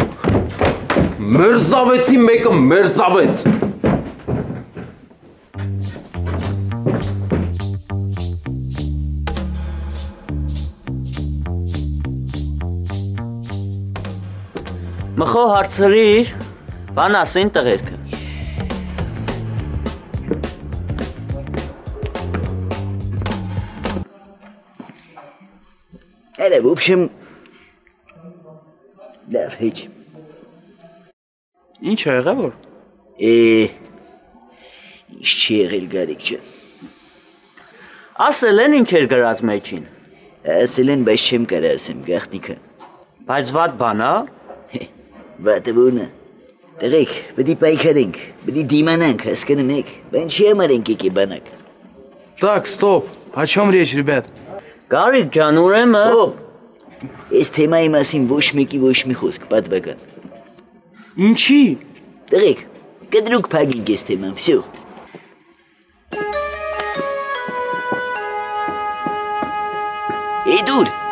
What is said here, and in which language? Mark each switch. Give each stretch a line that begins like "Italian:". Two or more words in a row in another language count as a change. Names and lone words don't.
Armenian: Մերզավեցի մեկը մերզավեց Մխո հարցրիր, բան ասեն տղերքը
Russian: Elə, в общем,
Armenian: լավ, հեչ Ինչ է եղել որ? Ինչ չի եղել Գարիկ ջան։ Ասել են ինչ էր գրած մեջին։ Ասել են, բայց չեմ կարա ասեմ գաղտնիքը։ Բայց վատ բան, հա։ Վատը ո՞րն է։ Տղեկ, պետք է պայքարենք, պետք է դիմանանք, հասկանում եք, բայց չի համար ենք եկի բանակ։
Russian: Так, стоп. О чем речь, ребят?
Armenian: Գարիկ ջան, ուրեմն։ Այս թեմայի մասին ոչ մեկի ոչ մի խոսք, պատվական։ Ինչի։ Տղեկ, կտրուկ փագինք այս թեման, всё։ Դուր։